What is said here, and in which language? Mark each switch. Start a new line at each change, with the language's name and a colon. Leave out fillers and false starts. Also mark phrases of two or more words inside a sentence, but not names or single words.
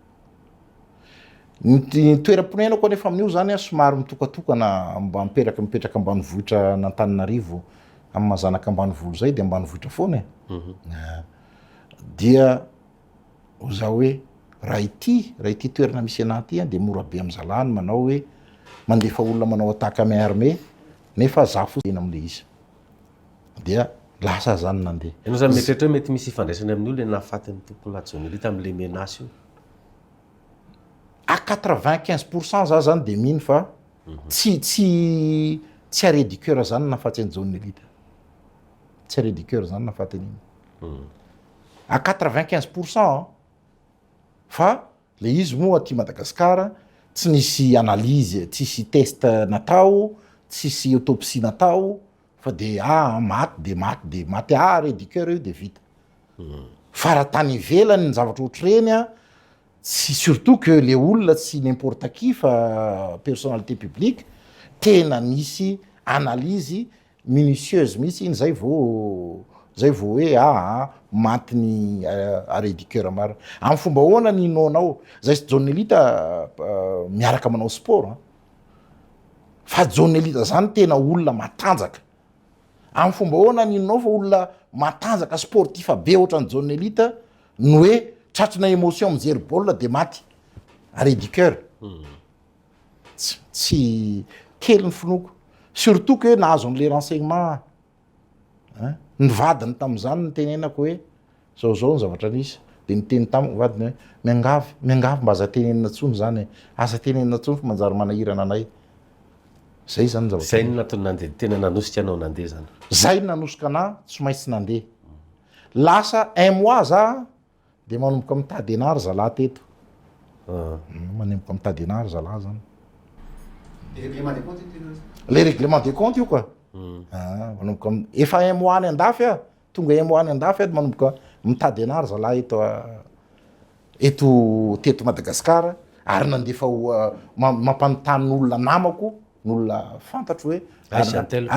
Malagasy: ny toeram-ponenako anefa amin'io zany a somary mitokatokana mipetraka ambanivohitra n'Antananarivo amin'ny mazanaka ambanivolo zay de ambanivohitra foana dia za hoe raha ity toerana misy anahy ty de mora be am'zalany manao hoe mandefa olona manao attaque amy armée nefa za fotsiny am'le izy dia lasa zany nandeha ianao zany mieritreritra hoe mety misy ifandraisany amin'io le nahafaty ny tompony la John Elite am'le menace io à 95% za zany de mino fa tsy
French: arrêt du cœur
Malagasy: zany nahafaty any John Elite tsy
French: arrêt du cœur
Malagasy: zany nahafaty an'iny à 95% fa le izy moa aty Madagasikara tsy nisy analyse tsisy test natao tsisy autopsie natao fa de maty
French: arrêt du cœur
Malagasy: io de vita fa raha tany ivelany ny zavatra ohatreny a
French: si surtout que le
Malagasy: olona tsy
French: n'importe qui
Malagasy: fa
French: personnalité publique
Malagasy: tena misy
French: analyse minutieuse
Malagasy: mihitsy iny zay vao hoe maty ny
French: arrêt du cœur
Malagasy: mara amin'ny fomba ahoana ny inonao zay sy John Elite miaraka manao sport fa John Elite zany tena olona matanjaka amin'ny fomba ahoana ny inonao fa olona matanjaka sportif be ohatran'ny John Elite no hoe tratrina émotion mijery baolina de maty
French: arrêt du cœur
Malagasy: tsy kely ny finoko
French: surtout que
Malagasy: nahazo an'le renseignement ny vadiny tam'zany ny tenenako hoe zao ny zavatra nisy de niteny tamiko vadiny hoe miangavy mba aza tenenina tsony zany aza tenenina tsony fa manjary manahirana anay zay zany zavatra zay natony nandeha tena nanosika anao nandeha zany zay nanosika ana tsy maintsy nandeha lasa 1 mois za de manomboka mitady anary zalahy teto manomboka mitady anary zalahy zany
French: le règlement des comptes
Malagasy: io quoi manomboka efa 1 mois any andafy a tonga 1 mois any andafy de manomboka mitady anary zalahy eto teto Madagasikara ary nandefa mampanontany n'olona namako n'olona fantatro hoe